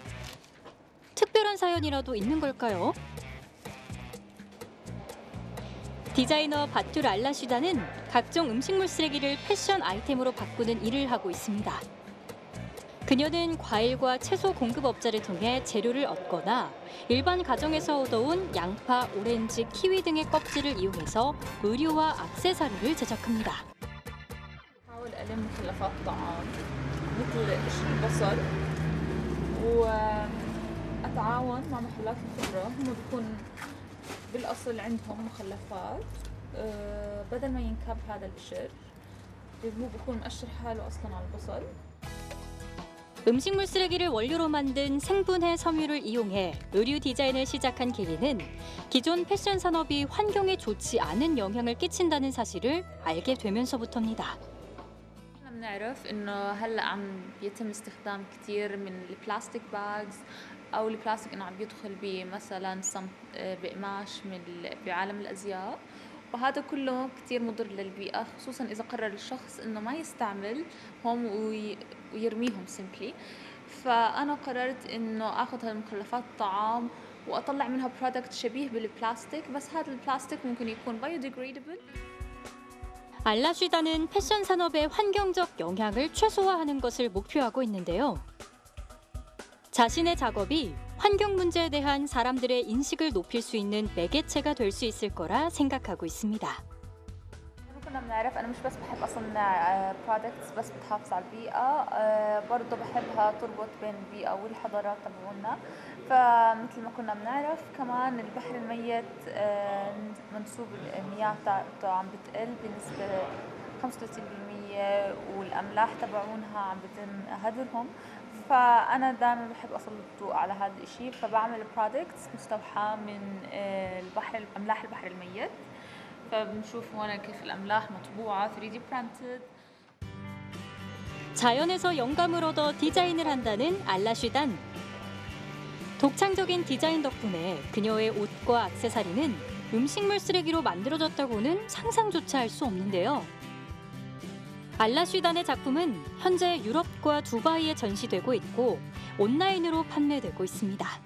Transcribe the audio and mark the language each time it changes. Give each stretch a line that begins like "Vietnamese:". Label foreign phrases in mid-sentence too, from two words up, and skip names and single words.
Korean: 특별한 사연이라도 있는 걸까요? 디자이너 바툴 알라슈다는 각종 음식물 쓰레기를 패션 아이템으로 바꾸는 일을 하고 있습니다. 그녀는 과일과 채소 공급업자를 통해 재료를 얻거나 일반 가정에서 얻어온 양파, 오렌지, 키위 등의 껍질을 이용해서 의류와 액세서리를 제작합니다.
Arabic: أحاول ألم مخلفات طعام مثل قشر البصل وأتعاون مع محلات الخضرة هم بيكون بالأصل عندهم مخلفات بدل ما ينكب هذا القشر هو بيكون مقشر حاله أصلا على البصل.
Korean: 음식물 쓰레기를 원료로 만든 생분해 섬유를 이용해 의류 디자인을 시작한 계기는 기존 패션 산업이 환경에 좋지 않은 영향을 끼친다는 사실을 알게 되면서부터입니다.
Arabic: بنعرف انه هلا عم بيتم استخدام كثير من البلاستيك باجز او البلاستيك انه عم بيدخل بمثلا بقماش بعالم الازياء وهذا كله كثير مضر للبيئه خصوصا اذا قرر الشخص انه ما يستعمل هم ويرميهم سيمبلي. فانا قررت انه اخذ هالمخلفات الطعام واطلع منها برودكت شبيه بالبلاستيك بس هذا البلاستيك ممكن يكون biodegradable.
Korean: 알라슈다는 패션 산업의 환경적 영향을 최소화하는 것을 목표하고 있는데요. 자신의 작업이 환경 문제에 대한 사람들의 인식을 높일 수 있는 매개체가 될 수 있을 거라 생각하고 있습니다.
Arabic: كنا بنعرف أنا مش بس بحب أصنع برودكتس بس بتحافظ على البيئة برضه بحبها تربط بين البيئة والحضارات تبعونا فمثل ما كنا بنعرف كمان البحر الميت منسوب المياه تاعته عم بتقل بنسبة 35% شوية والأملاح تبعونها عم بيتم هدرهم، فأنا دائما بحب أسلط الضوء على هذا الشيء، فبعمل برودكتس مستوحاة من أملاح البحر الميت. فبنشوف هون كيف الأملاح مطبوعة
English: 3D printed.
Korean: 자연에서 영감을 얻어 디자인을 한다는 알라슈단. 독창적인 디자인 덕분에 그녀의 옷과 액세서리는 음식물 쓰레기로 만들어졌다고는 상상조차 할 수 없는데요. 알라슈단의 작품은 현재 유럽과 두바이에 전시되고 있고 온라인으로 판매되고 있습니다.